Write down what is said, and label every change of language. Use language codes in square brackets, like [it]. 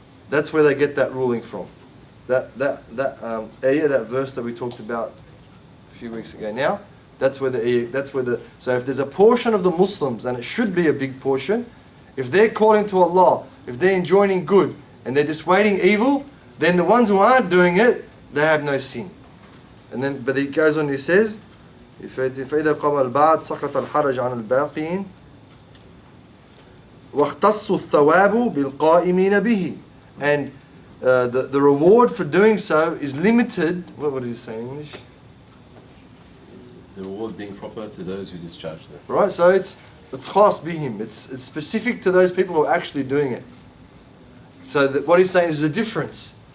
[en] That's where they get that ruling from. That ayah, that verse that we talked about a few weeks ago. Now, so if there's a portion of the Muslims, and it should be a big portion, if they're calling to Allah, if they're enjoining good and they're dissuading evil, then the ones who aren't doing it, they have no sin. And then, but he goes on, he says, [ar] فإذا قام البعض سقط الحرج عن الباقين واختص الثواب بالقائمين به. [en] And the reward for doing so is limited. What is he saying in English? The reward being proper to those who discharge them. Right, so it's khas bihim. It's specific to those people who are actually doing it. So what he's saying is a difference.